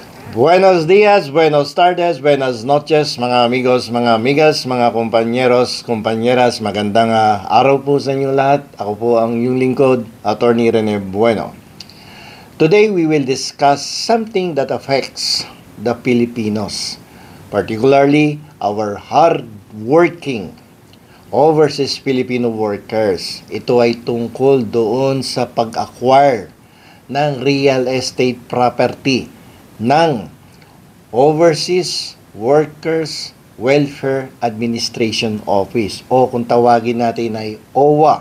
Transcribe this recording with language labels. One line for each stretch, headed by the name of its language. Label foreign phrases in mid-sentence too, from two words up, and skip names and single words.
Spanish: Buenos días, buenos tardes, buenas noches mga amigos, mga amigas, mga kompanyeros, kompanyeras.
Filipino: Magandang araw po sa inyo lahat. Ako po ang iyong lingkod, Attorney Rene Bueno.
English: Today we will discuss something that affects the Filipinos, particularly our hard-working overseas Filipino workers.
Filipino: Ito ay tungkol doon sa pag-acquire ng
English: real estate property
Filipino: ng Overseas Workers Welfare Administration Office o kung tawagin natin ay OWA.